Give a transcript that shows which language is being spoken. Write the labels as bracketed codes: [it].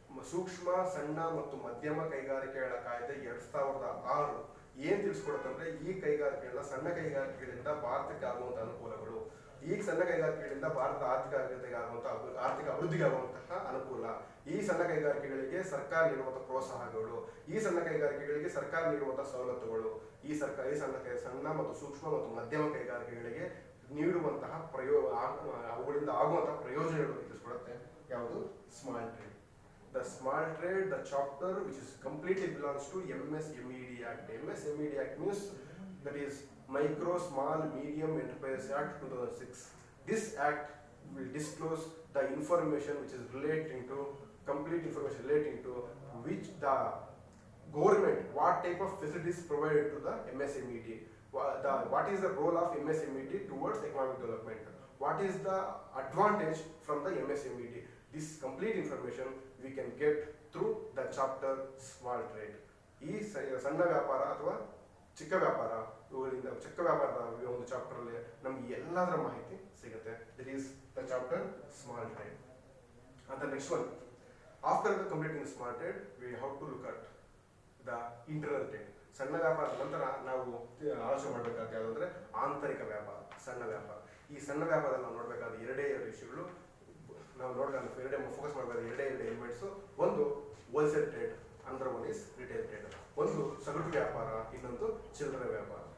[kn] ಸೂಕ್ಷ್ಮ ಸಣ್ಣ ಮತ್ತು ಮಧ್ಯಮ ಕೈಗಾರಿಕೆಗಳ ಕಾಯ್ದೆ 2006 ಏನ್ ತಿಳಿಸ್ಕೊಡುತ್ತಂದ್ರೆ ಈ ಕೈಗಾರಿಕೆಗಳನ್ನ, ಸಣ್ಣ ಕೈಗಾರಿಕೆಗಳಿಂದ ಭಾರತಕ್ಕೆ ಆಗುವಂತಹ ಅನುಕೂಲಗಳು, ಈ ಸಣ್ಣ ಕೈಗಾರಿಕೆಗಳಿಂದ ಭಾರತದ ಆರ್ಥಿಕ ಅಭಿವೃದ್ಧಿಗೆ ಆಗುವಂತಹ ಅನುಕೂಲ, ಈ ಸಣ್ಣ ಕೈಗಾರಿಕೆಗಳಿಗೆ ಸರ್ಕಾರ ನೀಡುವಂತಹ ಪ್ರೋತ್ಸಾಹಗಳು, ಈ ಸಣ್ಣ ಕೈಗಾರಿಕೆಗಳಿಗೆ ಸರ್ಕಾರ ನೀಡುವಂತಹ ಸವಲತ್ತುಗಳು, ಈ ಸಣ್ಣ ಮತ್ತು ಸೂಕ್ಷ್ಮ ಮತ್ತು ಮಧ್ಯಮ ಕೈಗಾರಿಕೆಗಳಿಗೆ ನೀಡುವಂತಹ ಅವುಗಳಿಂದ ಆಗುವಂತಹ ಪ್ರಯೋಜನಗಳು ತಿಳಿಸ್ಕೊಡುತ್ತೆ ಯಾವುದು, small trade. [en] The small trade, the chapter which is completely belongs to MSMED Act. MSMED Act means that is Micro Small Medium Enterprise Act 2006. This act will disclose the information which is relating to, complete information relating to which the government, what type of facilities provided to the MSMED, what is the role of MSMED towards economic development, what is the advantage from the MSMED. This complete information we can get through the chapter small trade. [kn] ಈ ಸಣ್ಣ ವ್ಯಾಪಾರ ಅಥವಾ ಚಿಕ್ಕ ವ್ಯಾಪಾರ, ಇವುಗಳಿಂದ ಚಿಕ್ಕ ವ್ಯಾಪಾರದ ಒಂದು ಚಾಪ್ಟರ್ ಅಲ್ಲಿ ನಮ್ಗೆ ಎಲ್ಲದರ ಮಾಹಿತಿ ಸಿಗುತ್ತೆ. [en] That is the chapter small trade. And the next one, after the completing small trade, we have to look at the internal trade. [kn] ಸಣ್ಣ ವ್ಯಾಪಾರದ ನಂತರ ನಾವು ಆಲೋಚನೆ ಮಾಡಬೇಕಾದ ಯಾವುದಂದ್ರೆ ಆಂತರಿಕ ವ್ಯಾಪಾರ, ಸಣ್ಣ ವ್ಯಾಪಾರ. ಈ ಸಣ್ಣ ವ್ಯಾಪಾರದಲ್ಲಿ ನಾವು ನೋಡಬೇಕಾದ ಎರಡೇ ವಿಷಯಗಳು ನಾವು ನೋಡೋಣ, ಫೋಕಸ್ ಮಾಡಬೇಕಾದ ಎರಡೇ ಎಲಿಮೆಂಟ್ಸ್. ಒಂದು ಹೋಲ್ಸೇಲ್ ಟ್ರೇಡ್, [en] Another one is retail trade. [kn] ಒಂದು ಸಗಟು ವ್ಯಾಪಾರ, ಇನ್ನೊಂದು ಚಿಲ್ಲರೆ ವ್ಯಾಪಾರ.